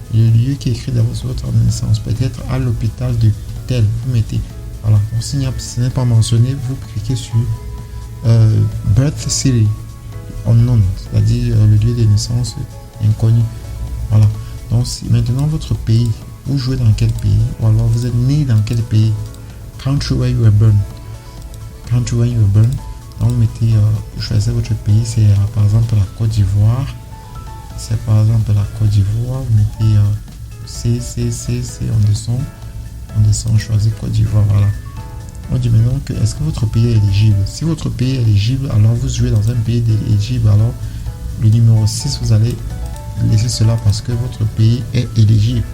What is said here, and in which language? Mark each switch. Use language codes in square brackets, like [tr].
[fr] Le lieu qui est écrit d'abord sur votre acte de naissance. Peut-être à l'hôpital de tel. Vous mettez. Voilà. Donc, si ce n'est pas mentionné, vous cliquez sur Birth City Unknown, c'est-à-dire le lieu de naissance inconnu. Voilà. Donc, si maintenant votre pays, vous jouez dans quel pays, ou alors vous êtes né dans quel pays. [en] Country where you were born. Country where you were born. [fr] Donc, vous mettez, vous choisissez votre pays, c'est par exemple la Côte d'Ivoire. C'est par exemple la Côte d'Ivoire, vous mettez on descend, on choisit Côte d'Ivoire, voilà. On dit maintenant que est-ce que votre pays est éligible. Si votre pays est éligible, alors vous jouez dans un pays éligible, alors le numéro 6, vous allez laisser cela parce que votre pays est éligible.